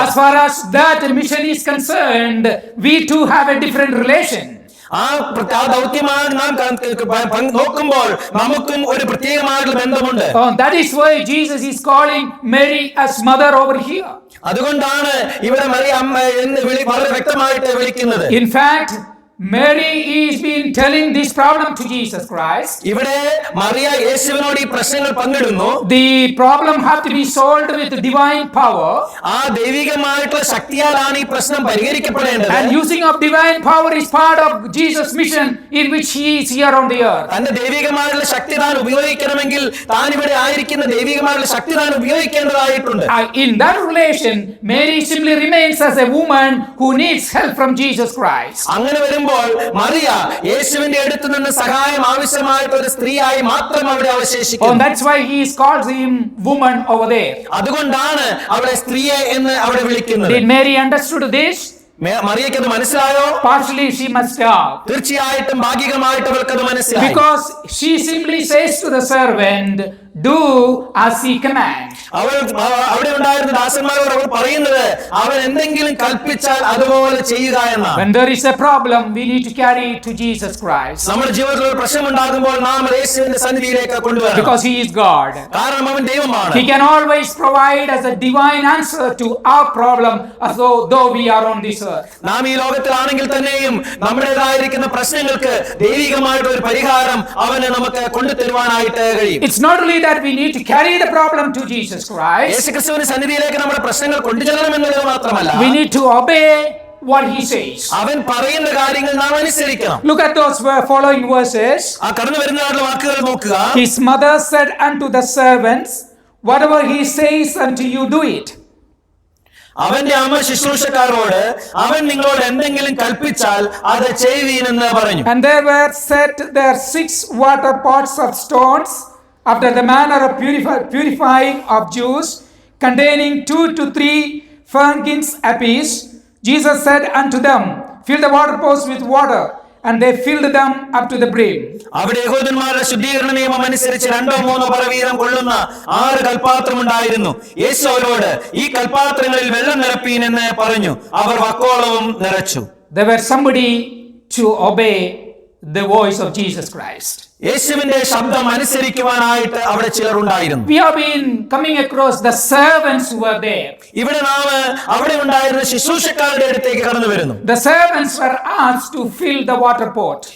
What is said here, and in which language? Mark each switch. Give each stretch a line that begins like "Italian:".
English: As far as that mission is concerned, we too have a different relation.
Malayalam: ആ ദൗത്യമാണ് നാം നോക്കുമ്പോൾ നമുക്കും ഒരു പ്രത്യേകമായിട്ടുള്ള ബന്ധമുണ്ട്.
English: That is why Jesus is calling Mary as mother over here.
Malayalam: അതുകൊണ്ടാണ് ഇവിടെ മറിയ അമ്മ എന്ന് വളരെ വ്യക്തമായിട്ട് വിളിക്കുന്നത്.
English: In fact, Mary is been telling this problem to Jesus Christ.
Malayalam: ഇവിടെ മറിയ യേശുവിനോട് ഈ പ്രശ്നങ്ങൾ പങ്കിടുന്നു.
English: The problem have to be solved with divine power.
Malayalam: ആ ദൈവികമായിട്ടുള്ള ശക്തിയാലാണ് ഈ പ്രശ്നം പരിഹരിക്കപ്പെടേണ്ടത്.
English: And using of divine power is part of Jesus' mission in which he is here on the earth.
Malayalam: തന്റെ ദൈവികമായിട്ടുള്ള ശക്തി താൻ ഉപയോഗിക്കണമെങ്കിൽ താൻ ഇവിടെ ആയിരിക്കുന്ന ദൈവികമായിട്ടുള്ള ശക്തി താൻ ഉപയോഗിക്കേണ്ടതായിട്ടുണ്ട്.
English: In that relation, Mary simply remains as a woman who needs help from Jesus Christ.
Malayalam: അങ്ങനെ വരുമ്പോൾ മറിയ യേശുവിന്റെ അടുത്ത് നിന്ന് സഹായം ആവശ്യമായിട്ട് ഒരു സ്ത്രീയായി മാത്രം അവിടെ അവശേഷിക്കുന്നു.
English: That's why he calls him woman over there.
Malayalam: അതുകൊണ്ടാണ് അവളെ സ്ത്രീയെ എന്ന് അവിടെ വിളിക്കുന്നത്.
English: Did Mary understood this?
Malayalam: മറിയയ്ക്ക് അത് മനസ്സിലായോ?
English: Partially she must have.
Malayalam: തീർച്ചയായിട്ടും ഭാഗികമായിട്ട് അവൾക്ക് അത് മനസ്സിലായി.
English: Because she simply says to the servant, do as he commands.
Malayalam: അവിടെ ഉണ്ടായിരുന്ന ദാസന്മാരോട് അവൾ പറയുന്നത് അവൻ എന്തെങ്കിലും കൽപ്പിച്ചാൽ അതുപോലെ ചെയ്യുക എന്നാണ്.
English: When there is a problem, we need to carry it to Jesus Christ.
Malayalam: നമ്മുടെ ജീവിതത്തിൽ ഒരു പ്രശ്നം ഉണ്ടാകുമ്പോൾ നാം യേശുവിന്റെ സന്നിധിയിലേക്ക് കൊണ്ടുവരണം.
English: Because he is God.
Malayalam: കാരണം അവൻ ദൈവമാണ്.
English: He can always provide as a divine answer to our problem as though we are on this earth.
Malayalam: നാം ഈ ലോകത്തിലാണെങ്കിൽ തന്നെയും നമ്മുടേതായിരിക്കുന്ന പ്രശ്നങ്ങൾക്ക് ദൈവികമായിട്ടുള്ള ഒരു പരിഹാരം അവന് നമുക്ക് കൊണ്ടുതരുവാനായിട്ട് കഴിയും.
English: It's not only that we need to carry the problem to Jesus Christ.
Malayalam: യേശുക്രിസ്തുവിന്റെ സന്നിധിയിലേക്ക് നമ്മുടെ പ്രശ്നങ്ങൾ കൊണ്ടുചെല്ലണം എന്നുള്ളത് മാത്രമല്ല,
English: We need to obey what he says.
Malayalam: അവൻ പറയുന്ന കാര്യങ്ങൾ നാം അനുസരിക്കണം.
English: Look at those following verses.
Malayalam: ആ കടന്നു വരുന്നതായിട്ടുള്ള വാക്കുകൾ നോക്കുക.
English: His mother said unto the servants, whatever he says unto you, do it.
Malayalam: അവന്റെ അമ്മ ശുശ്രൂഷക്കാരോട് അവൻ നിങ്ങളോട് എന്തെങ്കിലും കൽപ്പിച്ചാൽ അത് ചെയ്യുവീനെന്ന് പറഞ്ഞു.
English: And there were set there 6 water pots of stones after the manner of purifying of Jews, containing 2 to 3 firkins apiece. Jesus said unto them, fill the water pots with water. And they filled them up to the brim.
Malayalam: അവിടെ യഹൂദന്മാരുടെ ശുദ്ധീകരണ നിയമം അനുസരിച്ച് 2-3 പറ വീതം കൊള്ളുന്ന 6 കൽപാത്രം ഉണ്ടായിരുന്നു. യേശു അവരോട് ഈ കൽപാത്രങ്ങളിൽ വെള്ളം നിറപ്പീൻ എന്ന് പറഞ്ഞു. അവർ വക്കോളവും നിറച്ചു.
English: There were somebody to obey the voice of Jesus Christ.
Malayalam: യേശുവിന്റെ ശബ്ദം അനുസരിക്കുവാനായിട്ട് അവിടെ ചിലർ ഉണ്ടായിരുന്നു.
English: We have been coming across the servants who were there.
Malayalam: ഇവിടെ നാം അവിടെ ഉണ്ടായിരുന്ന ശുശ്രൂഷക്കാരുടെ അടുത്തേക്ക് കടന്നു വരുന്നു.
English: The servants were asked to fill the water pot.